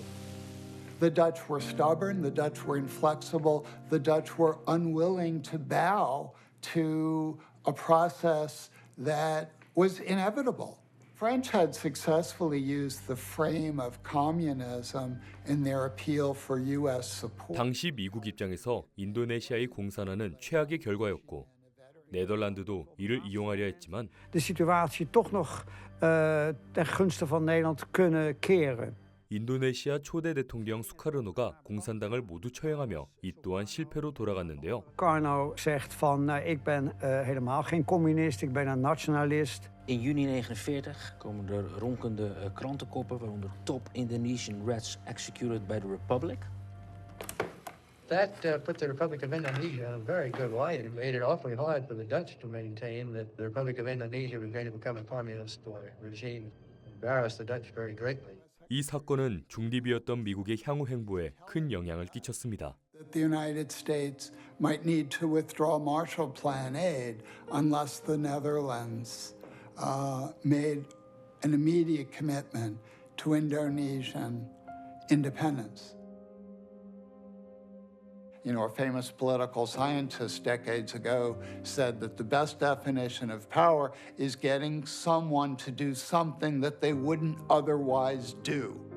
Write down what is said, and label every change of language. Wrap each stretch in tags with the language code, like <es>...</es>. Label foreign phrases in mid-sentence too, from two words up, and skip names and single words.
<en>The Dutch were stubborn, the Dutch were inflexible, the Dutch were unwilling to bow to a process that was inevitable. French had successfully used the frame of communism in their appeal for U.S. support.</en> <ko>당시 미국 입장에서 인도네시아의 공산화는 최악의 결과였고 네덜란드도 이를 이용하려 했지만</ko> <nl>de situatie toch nog ten gunste van Nederland kunnen keren.</nl> <ko>인도네시아 초대 대통령 수카르노가 공산당을 모두 처형하며 이 또한 실패로 돌아갔는데요.</ko> <nl>Sukarno zegt van ik ben helemaal geen communist, ik ben een nationalist. In juni 1949 komen er ronkende krantenkoppen, waaronder</nl> <en>top Indonesian Reds executed by the Republic. That put the Republic of Indonesia in a very good light. It made it awfully hard for the Dutch to maintain that the Republic of Indonesia was going to become a communist regime. It embarrassed the Dutch very greatly.</en> <ko>이 사건은 중립이었던 미국의 향후 행보에 큰 영향을 끼쳤습니다.</ko> <en>The United States might need to withdraw Marshall Plan aid unless the Netherlands made an immediate commitment to Indonesian independence. You know, a famous political scientist decades ago said that the best definition of power is getting someone to do something that they wouldn't otherwise do.</en>